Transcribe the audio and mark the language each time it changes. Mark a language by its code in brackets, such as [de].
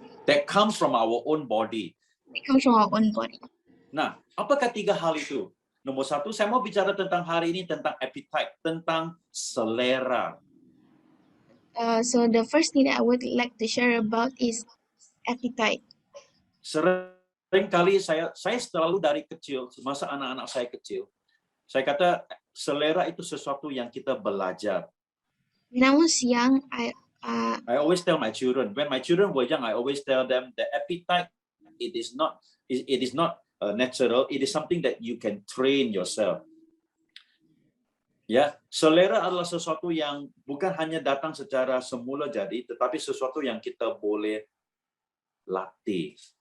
[en] That comes from our own body. It comes from our own body. [ms] Nah, apakah 3 hal itu? Nomor 1, saya mau bicara tentang hari ini tentang appetite, tentang selera. [en] So the first thing that I would like to share about is appetite. [ms] Seringkali saya selalu dari kecil, masa anak-anak saya kecil, saya kata selera itu sesuatu yang kita belajar. [en] When I was young, I always tell my children, when my children were young, I always tell them the appetite, it is not natural, it is something that you can train yourself. [ms] Ya, selera adalah sesuatu yang bukan hanya datang secara semula jadi, tetapi sesuatu yang kita boleh latih.